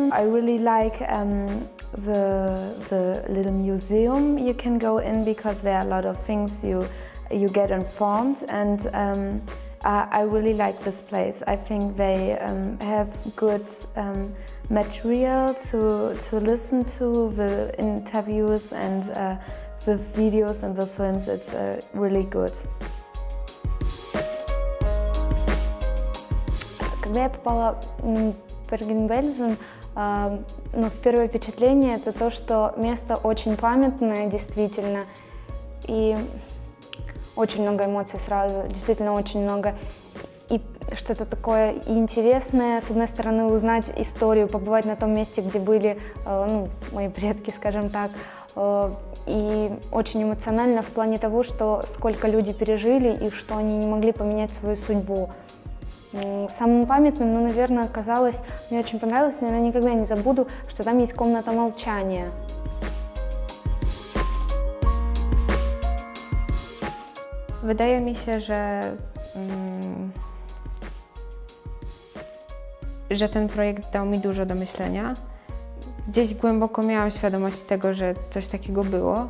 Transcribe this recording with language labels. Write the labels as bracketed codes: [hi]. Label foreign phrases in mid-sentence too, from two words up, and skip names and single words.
[en] I really like the little museum you can go in, because there are a lot of things you get informed, and I really like this place. I think they have good material to listen to, the interviews and the videos and the films, it's really good. [ru] Когда я попала в Берген-Бельзен, первое впечатление это то, что место очень памятное, действительно, и очень много эмоций сразу, действительно очень много. И что-то такое интересное, с одной стороны, узнать историю, побывать на том месте, где были мои предки, скажем так, и очень эмоционально в плане того, что сколько люди пережили и что они не могли поменять свою судьбу. Самым памятным, наверное, оказалось, мне очень понравилось, наверное, никогда не забуду, что там есть комната молчания. [pl] Wydaje mi się, że ten projekt dał mi dużo do myślenia. Gdzieś głęboko miałam świadomość tego, że coś takiego było.